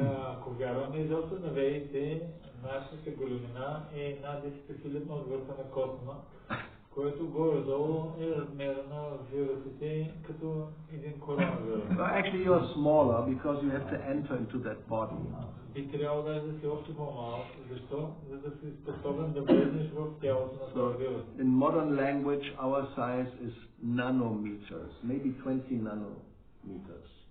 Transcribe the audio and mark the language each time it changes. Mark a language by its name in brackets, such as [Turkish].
[Bulgarian] Ако вярваме изобщо на ведите, нашата големина е една 10-хилядна от върха на косма, което горе-долу е размера на вирусите като един коронавирус. [English] Actually, you're smaller because you have to enter into that body. [Bulgarian] Би трябвало да си още по-малък. Защо? За да си способен да влезеш в тялото на този вирус. [English] In modern language, our size is nanometers, maybe 20 nanometers.